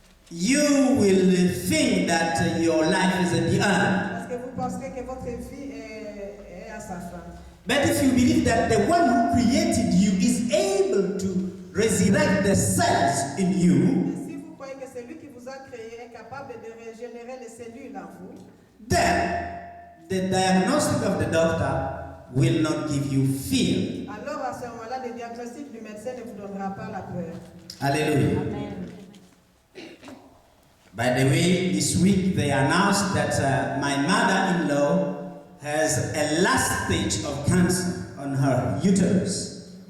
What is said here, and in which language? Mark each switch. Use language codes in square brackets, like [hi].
[en] You will think that your life is at the end. [fr] Parce que vous penserez que votre vie est à sa fin. [en] But if you believe that the one who created you is able to resurrect the cells in you, [fr] Et si vous croyez que celui qui vous a créé est capable de régénérer les cellules en vous, [en] then the diagnostic of the doctor will not give you fear. [fr] alors à ce moment-là, le diagnostic du médecin ne vous donnera pas la peur. [en] Hallelujah. By the way, this week they announced that my mother-in-law has a last stage of cancer on her uterus.